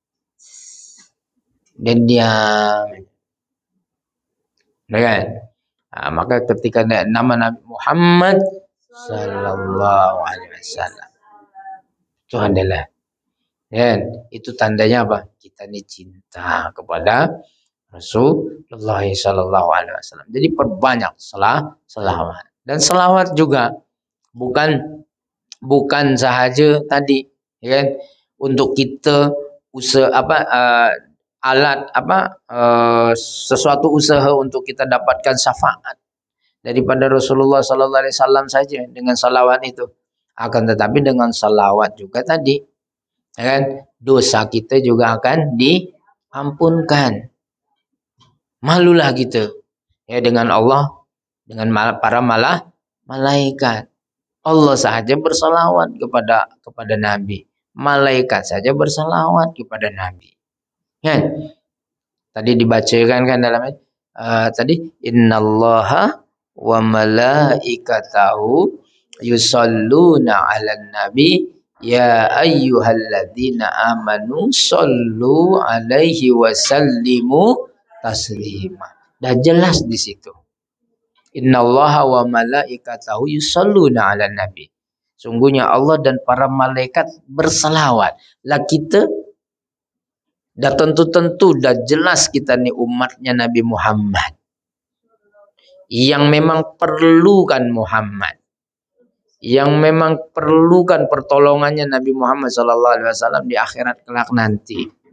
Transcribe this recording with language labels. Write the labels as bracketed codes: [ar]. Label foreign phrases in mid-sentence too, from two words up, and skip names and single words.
[ms] Dan dia maka ketika nama Nabi Muhammad [ar] صلى الله عليه وسلم, [ms] itu adalah itu tandanya apa? Kita ini cinta kepada Rasulullah [ar] صلى الله عليه وسلم. [ms] Jadi perbanyak selawat. Dan selawat juga bukan sahaja tadi, untuk kita alat sesuatu usaha untuk kita dapatkan syafaat daripada Rasulullah [ar] صلى الله عليه وسلم [ms] saja dengan salawat itu. Akan tetapi dengan salawat juga tadi, ya kan, dosa kita juga akan diampunkan. Malulah kita ya dengan Allah, dengan para malaikat. Allah sahaja bersalawat kepada Nabi. Malaikat saja bersalawat kepada Nabi. Ya. Tadi dibacakan kan dalam tadi [ar] إن الله وملائكته يصلون على النبي يا أيها الذين آمنوا صلوا عليه وسلموا تسليما. [ms] Dah jelas di situ. [ar] إن الله وملائكته يصلون على النبي. [ms] Sungguhnya Allah dan para malaikat bersalawat. Lah kita dah tentu dah jelas kita ni umatnya Nabi Muhammad yang memang perlukan Muhammad, yang memang perlukan pertolongannya Nabi Muhammad [ar] صلى الله عليه وسلم [ms] di akhirat kelak nanti.